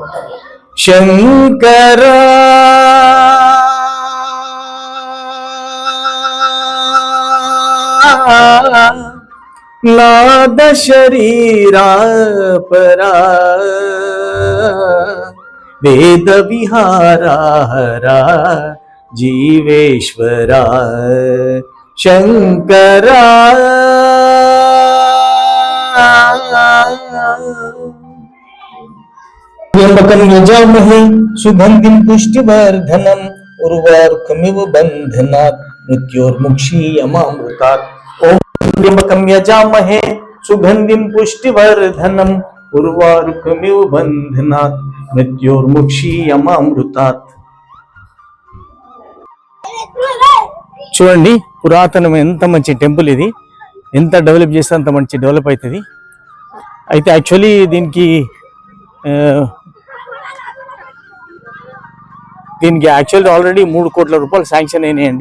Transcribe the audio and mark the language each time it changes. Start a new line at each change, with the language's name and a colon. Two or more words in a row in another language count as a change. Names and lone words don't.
Telugu: శంకర నాద శరీరా పరా వేద విహారా హరా జీవేశ్వరా శంకరా
Sanskrit: त्र्यंबकं यजामहे सुगंधिं पुष्टिवर्धनम् उर्वारुकमिव बन्धनात् मृत्योर्मुक्षीयमामृतात्। ओम त्र्यंबकं यजामहे सुगंधिं पुष्टिवर्धनम् उर्वारुकमिव बन्धनात् मृत्योर्मुक्षीयमामृतात्।
Telugu: చూడండి, పురాతనం ఎంత మంచి టెంపుల్. ఇది ఎంత డెవలప్ చేస్తే అంత మంచి డెవలప్ అవుతుంది. అయితే యాక్చువల్లీ దీనికి యాక్చువల్లీ ఆల్రెడీ 3 కోట్ల రూపాయలు శాంక్షన్ అయినాయండి.